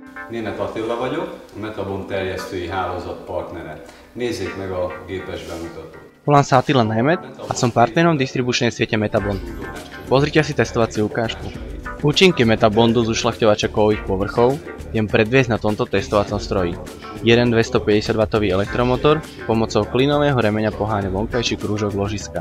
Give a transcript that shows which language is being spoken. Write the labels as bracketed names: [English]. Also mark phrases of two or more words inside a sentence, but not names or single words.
[Hungarian] Németh Attila vagyok, a Metabond terjesztői hálózat partnere. Nézzék meg a gépes bemutatót. [Slovak] Volám sa Attila Németh a som partnerom distribučnej siete Metabond. Pozrite si testovaciu ukážku. Účinky Metabondu z ušľachťovača kovových povrchov viem predviesť na tomto testovacom stroji. Jeden 250W elektromotor pomocou klínového remeňa poháňa vonkajší krúžok ložiska.